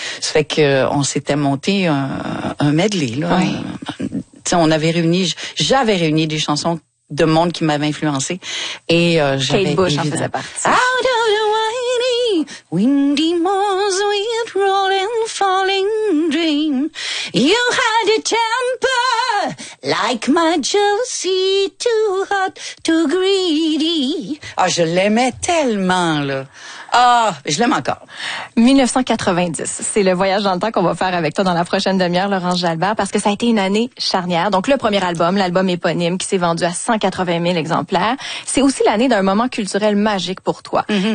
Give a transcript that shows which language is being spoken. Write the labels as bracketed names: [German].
[French] Ça fait que on s'était monté un medley, là. Oui. T'sais, j'avais réuni des chansons de monde qui m'avait influencé. Et, Kate Bush en faisait partie. [English] Out of the windy, windy moors with rolling, falling dream. You had a temper like my Josie, too hot, too greedy. [French] Ah, je l'aimais tellement, là. Ah, je l'aime encore. 1990, c'est le voyage dans le temps qu'on va faire avec toi dans la prochaine demi-heure, Laurence Jalbert, parce que ça a été une année charnière. Donc, le premier album, l'album éponyme, qui s'est vendu à 180 000 exemplaires, c'est aussi l'année d'un moment culturel magique pour toi. Mm-hmm.